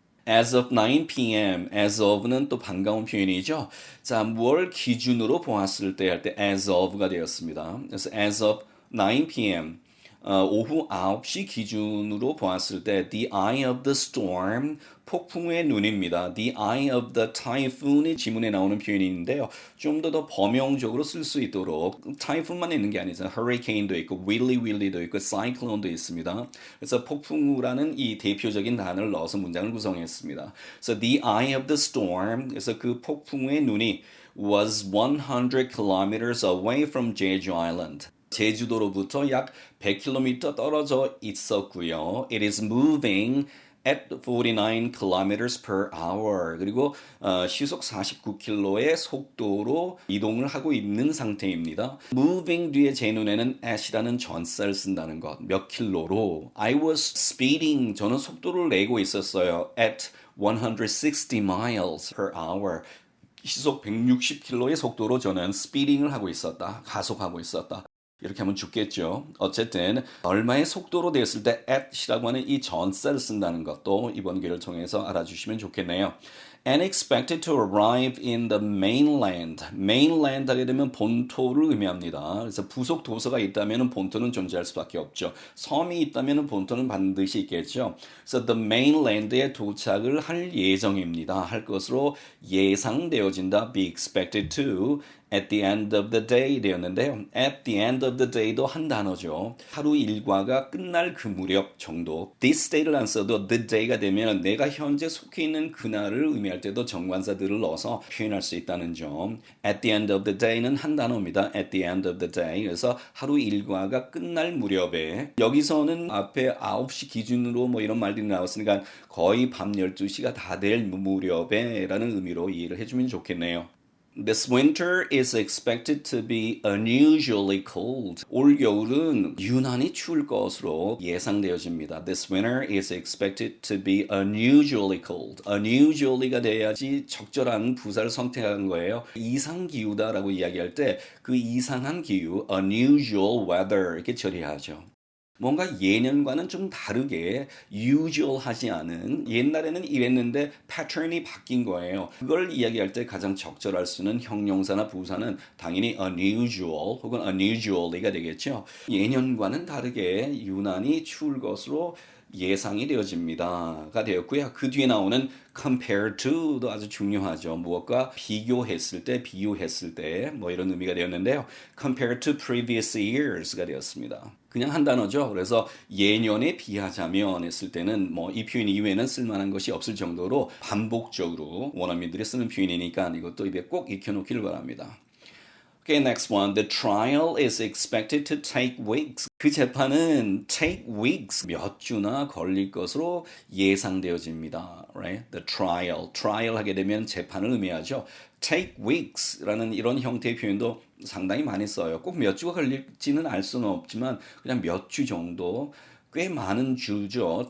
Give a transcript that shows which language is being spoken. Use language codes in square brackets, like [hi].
[en] As of 9 p.m. [ko] as of는 또 반가운 표현이죠. 자, 뭘 기준으로 보았을 때 할 때 as of가 되었습니다. 그래서 [en] as of 9 p.m. [ko] 오후 9시 기준으로 보았을 때 [en] the eye of the storm, [ko] 폭풍의 눈입니다. [en] The eye of the typhoon이 [ko] 지문에 나오는 표현인데요. 좀 더 범용적으로 쓸 수 있도록 타이푼만 있는 게 아니잖아요. hurricane도 있고 willy도 있고 cyclone도 있습니다. 그래서 폭풍우라는 이 대표적인 단어를 넣어서 문장을 구성했습니다. [en] So the eye of the storm, [ko] 그래서 그 폭풍의 눈이 [en] was 100 kilometers away from Jeju Island. [ko] 제주도로부터 약 100km 떨어져 있었고요. [en] It is moving at 49 kilometers per hour. [ko] 그리고 시속 49km의 속도로 이동을 하고 있는 상태입니다. Moving 뒤에 제 눈에는 at이라는 전사를 쓴다는 것. 몇 킬로로. [en] I was speeding. [ko] 저는 속도를 내고 있었어요. [en] At 160 miles per hour. [ko] 시속 160km의 속도로 저는 speeding을 하고 있었다. 가속하고 있었다. 이렇게 하면 죽겠죠. 어쨌든 얼마의 속도로 되었을 때 at이라고 하는 이 전사를 쓴다는 것도 이번 기회를 통해서 알아주시면 좋겠네요. [en] And expected to arrive in the mainland. [ko] mainland 하게 되면 본토를 의미합니다. 그래서 부속 도서가 있다면 본토는 존재할 수밖에 없죠. 섬이 있다면 본토는 반드시 있겠죠. 그래서 the mainland에 도착을 할 예정입니다. 할 것으로 예상되어진다. [en] be expected to. at the end of the day [ko] 되었는데요. [en] at the end of the day도 [ko] 한 단어죠. 하루 일과가 끝날 그 무렵 정도. this day를 안 써도 the day가 되면 내가 현재 속해 있는 그날을 의미할 때도 정관사들을 넣어서 표현할 수 있다는 점. [en] at the end of the day는 [ko] 한 단어입니다. [en] at the end of the day. [ko] 그래서 하루 일과가 끝날 무렵에 여기서는 앞에 9시 기준으로 뭐 이런 말들이 나왔으니까 거의 밤 12시가 다 될 무렵에 라는 의미로 이해를 해주면 좋겠네요. [en] This winter is expected to be unusually cold. [ko] 올 겨울은 유난히 추울 것으로 예상되어집니다. [en] This winter is expected to be unusually cold. [ko] unusually가 돼야지 적절한 부사를 선택한 거예요. 이상 기후다라고 이야기할 때 그 이상한 기후, unusual weather 이렇게 처리하죠. 뭔가 예년과는 좀 다르게 usual하지 않은 옛날에는 이랬는데 패턴이 바뀐 거예요. 그걸 이야기할 때 가장 적절할 수 있는 형용사나 부사는 당연히 unusual 혹은 unusually가 되겠죠. 예년과는 다르게 유난히 추울 것으로 예상이 되어집니다가 되었고요. 그 뒤에 나오는 compare to도 아주 중요하죠. 무엇과 비교했을 때, 비유했을 때 뭐 이런 의미가 되었는데요. [en] compare to previous years가 되었습니다. [ko] 그냥 한 단어죠. 그래서 예년에 비하자면 했을 때는 뭐 이 표현 이외에는 쓸만한 것이 없을 정도로 반복적으로 원어민들이 쓰는 표현이니까 이것도 입에 꼭 익혀놓기를 바랍니다. [en] Okay, next one. The trial is expected to take weeks. [ko] 그 재판은 [en] take weeks, [ko] 몇 주나 걸릴 것으로 예상되어집니다. [en] Right? [ko] The trial 하게 되면 재판을 의미하죠. [en] take weeks [ko] 라는 이런 형태의 표현도 상당히 많이 써요. 꼭 몇 주가 걸릴지는 알 수는 없지만 그냥 몇 주 정도 꽤 많은 주죠.